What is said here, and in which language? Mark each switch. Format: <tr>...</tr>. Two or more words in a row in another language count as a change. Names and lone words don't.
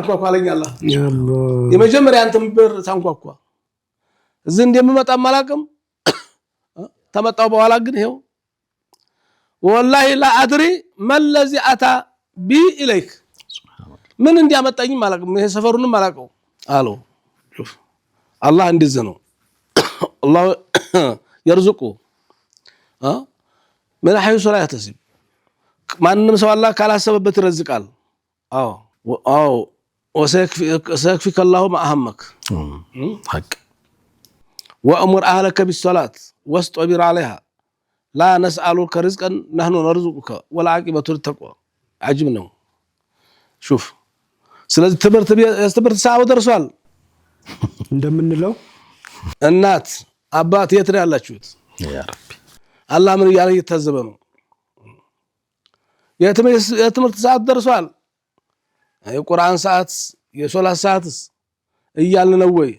<am>አንኳኳ አለኝ አላህ። የመጀመሪያ አንተም በር ታንኳኳ እዚህ እንደምመጣም አላቅም። ተመጣው በኋላ ግን ይሄው</am> <ar>والله لا أدري ما الذي أتى بي إليك</ar> <am>ምን እንዲያመጣኝም አላቅም። ይሄ ሰፈሩንም አላቀው አለው። አላህ እንደዚህ ነው። አላህ يرزق</am> <ar>من حيث لا يحتسب</ar> <am>ማንም ሰው አላህ ካላሰበበት ይረዝቃል። አዎ</am> <ar>وسيكفيك الله ما أهمك</ar> <am>حق</am> <ar>وأمر أهلك بالصلاة واستبر عليها لا نسألك رزقا نحن نرزقك والعاقبة للتقوى عجبنا شوف</ar> <am>ስለዚህ ትምህርት ሰዓው ደርሷል እንደምንለው እናት አባት የት ነው ያላችሁት?</am> <ar>يا ربي</ar> <am>አላህ ምን ያለ እየታዘበ ነው። የትምህርት ሰዓት ደርሷል። የቁርአን ሰዓት የሶላት ሰዓትስ እያልን ነው ወይ?</am>